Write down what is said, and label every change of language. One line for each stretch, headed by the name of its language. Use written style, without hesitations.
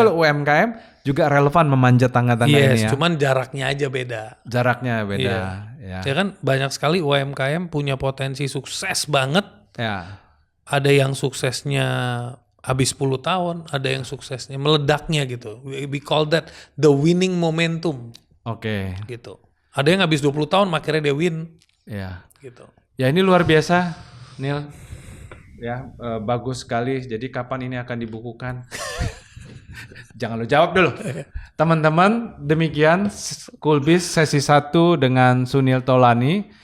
Indonesian: kalau UMKM juga relevan memanjat tangga-tangga ini ya. Cuman jaraknya aja beda. Jaraknya beda. Ya. Ya kan banyak sekali UMKM punya potensi sukses banget. Ya. Ada yang suksesnya habis 10 tahun, ada yang suksesnya meledaknya gitu.
English: We call that the winning momentum
Indonesian: Oke. gitu. Ada yang habis 20 tahun akhirnya dia win Ya. gitu. Ya ini luar biasa, Nil. Ya, bagus sekali. Jadi kapan ini akan dibukukan? Jangan lo jawab dulu. Teman-teman, demikian Coolbiz sesi 1 dengan Sunil Tolani.